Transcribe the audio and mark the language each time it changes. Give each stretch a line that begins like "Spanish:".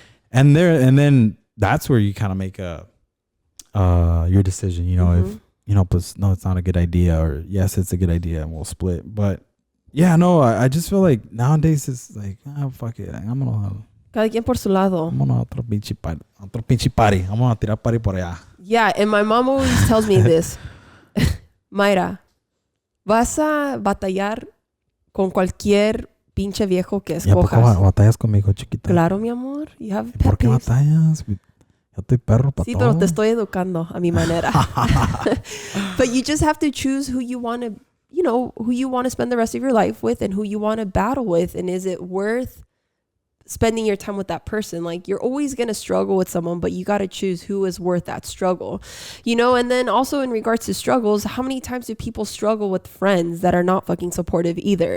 English: And then that's where you kind of make your decision, if, plus, no, it's not a good idea, or yes, it's a good idea and we'll split. But yeah, no, I just feel like nowadays it's like, fuck it. I'm going to...
Spanish: Cada quien por su lado. Vámonos a otro pinche party. Vamos a tirar party por allá.
English: Yeah, and my mom always tells me this.
Spanish: Myra, vas a batallar con cualquier pinche viejo que escojas. ¿Y a poco batallas conmigo, chiquita? Claro, mi amor.
English: You have pet
Spanish: ¿Por qué
English: peeves.
Spanish: batallas? Yo estoy perro para sí, todo. pero te estoy educando a mi manera.
English: But you just have to choose who you want to, who you want to spend the rest of your life with, and who you want to battle with. And is it worth spending your time with that person? Like, you're always going to struggle with someone, but you got to choose who is worth that struggle, and then also in regards to struggles, how many times do people struggle with friends that are not fucking supportive either?